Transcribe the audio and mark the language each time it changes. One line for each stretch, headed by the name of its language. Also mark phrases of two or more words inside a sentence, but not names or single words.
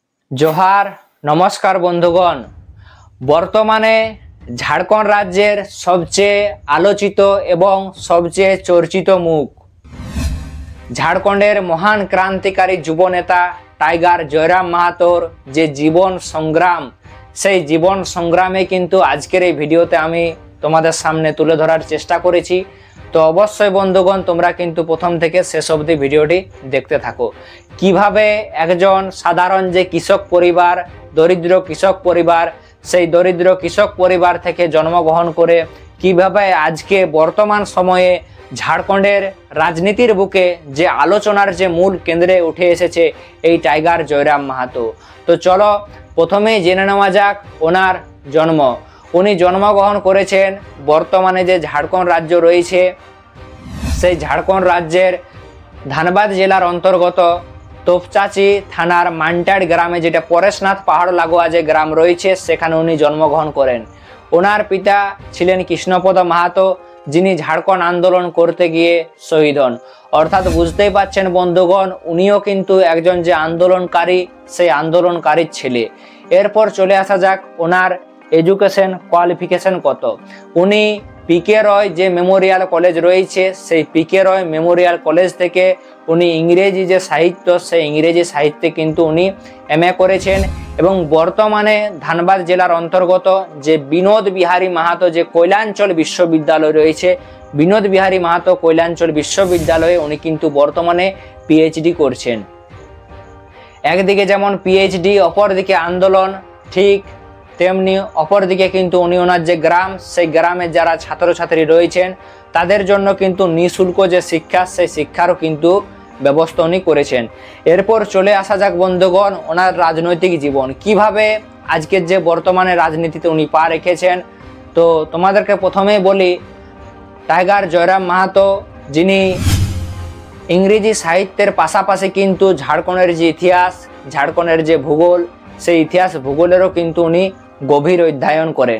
Bangla: জোহার নমস্কার বন্ধুগণ। বর্তমানে ঝাড়খণ্ড রাজ্যের সবচেয়ে আলোচিত এবং সবচেয়ে চর্চিত মুখ ঝাড়খণ্ডের মহান ক্রান্তিকারী যুবনেতা টাইগার জয়রাম মাহাতোর যে জীবন সংগ্রাম সেই জীবন সংগ্রামে কিন্তু আজকের এই ভিডিওতে আমি তোমাদের সামনে তুলে ধরার চেষ্টা করেছি। তো অবশ্য বন্ধুগণ তোমরা কিন্তু প্রথম থেকে শেষ অব্দি ভিডিওটি দেখতে থাকো কিভাবে একজন সাধারণ যে কৃষক পরিবার দরিদ্র কৃষক পরিবার সেই দরিদ্র কৃষক পরিবার থেকে জন্মগ্রহণ করে কিভাবে আজকে বর্তমান সময়ে ঝাড়খণ্ডের রাজনীতির বুকে যে আলোচনার যে মূল কেন্দ্রে উঠে এসেছে এই টাইগার জয়রাম মাহাতো। তো চলো প্রথমেই জেনে নেওয়া যাক ওনার জন্ম। উনি জন্মগ্রহণ করেছেন বর্তমানে যে ঝাড়খণ্ড রাজ্য রয়েছে সেই ঝাড়খণ্ড রাজ্যের ধানবাদ জেলার অন্তর্গত তোপচাঁচি থানার মানটাঁড় গ্রামে যেটা পরেশনাথ পাহাড় লাগোয়া যে গ্রাম রয়েছে সেখানে উনি জন্মগ্রহণ করেন। ওনার পিতা ছিলেন কৃষ্ণপদ মাহাতো যিনি ঝাড়খণ্ড আন্দোলন করতে গিয়ে শহীদ হন। অর্থাৎ বুঝতেই পারছেন বন্ধুগণ উনিও কিন্তু একজন যে আন্দোলনকারী সেই আন্দোলনকারী ছেলে। এরপর চলে আসা যাক ওনার
English: education qualification
Bangla: কত। উনি পিকে রায় যে মেমোরিয়াল কলেজ রয়েছে সেই পিকে রায় মেমোরিয়াল কলেজ থেকে উনি ইংরেজি যে সাহিত্য সে ইংরেজি সাহিত্যে কিন্তু উনি এমএ করেছেন এবং বর্তমানে ধানবাদ জেলার অন্তর্গত যে বিনোদ বিহারী মাহাতো যে কল্যাণচল বিশ্ববিদ্যালয় রয়েছে বিনোদ বিহারী মাহাতো কল্যাণচল বিশ্ববিদ্যালয়ে উনি কিন্তু বর্তমানে পিএইচডি করছেন। একদিকে যেমন পিএইচডি অপর দিকে আন্দোলন ঠিক তেমনই অপর দিকে কিন্তু উনি ওনার যে গ্রাম সেই গ্রামে যারা ছাত্র ছাত্রী রয়েছেন তাদের জন্য কিন্তু নিঃশুল্ক যে শিক্ষা সেই শিক্ষারও কিন্তু ব্যবস্থা উনি করেছেন। এরপর চলে আসা যাক বন্ধুগণ ওনার রাজনৈতিক জীবন কিভাবে আজকের যে বর্তমানে রাজনীতিতে উনি পা রেখেছেন। তো তোমাদেরকে প্রথমেই বলি টাইগার জয়রাম মাহাতো যিনি ইংরেজি সাহিত্যের পাশাপাশি কিন্তু ঝাড়খণ্ডের যে ইতিহাস ঝাড়খণ্ডের যে ভূগোল সেই ইতিহাস ভূগোলেরও কিন্তু উনি গভীর অধ্যয়ন করেন।